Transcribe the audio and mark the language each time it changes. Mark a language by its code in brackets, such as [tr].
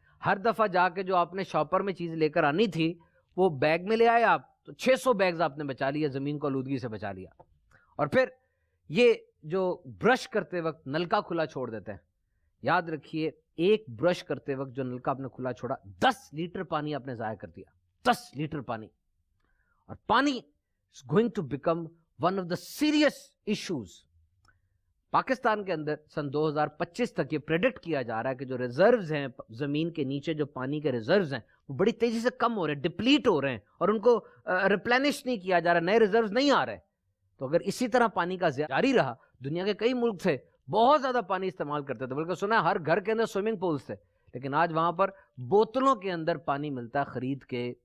[ur] ہر دفعہ جا کے جو آپ نے شاپر میں چیز لے کر آنی تھی وہ بیگ میں لے آئے آپ, تو 600 بیگز آپ نے بچا لیا, زمین کو آلودگی سے بچا لیا. اور پھر یہ جو برش کرتے وقت نلکا کھلا چھوڑ دیتے ہیں, یاد رکھیے ایک برش کرتے وقت جو نلکا آپ نے کھلا چھوڑا 10 لیٹر پانی آپ نے ضائع کر دیا, 10 لیٹر پانی. اور پانی [en] is going to become one of the serious issues. [ur] Pakistan کے اندر سن 2025 تک یہ پریڈکٹ کیا جا رہا ہے کہ جو ریزروز ہیں زمین کے نیچے, جو پانی کے ریزروز ہیں وہ بڑی تیزی سے کم ہو رہے ہیں, ڈپلیٹ ہو رہے ہیں, اور ان کو ریپلینش نہیں کیا جا رہا, نئے ریزروز نہیں آ رہے. تو اگر اسی طرح پانی کا جاری رہا, دنیا کے کئی ملک تھے بہت زیادہ پانی استعمال کرتے تھے, بلکہ سنا ہے ہر گھر کے اندر سوئمنگ پولز تھے, لیکن آج وہاں پر بوتلوں کے اندر پانی ملتا ہے خرید کے.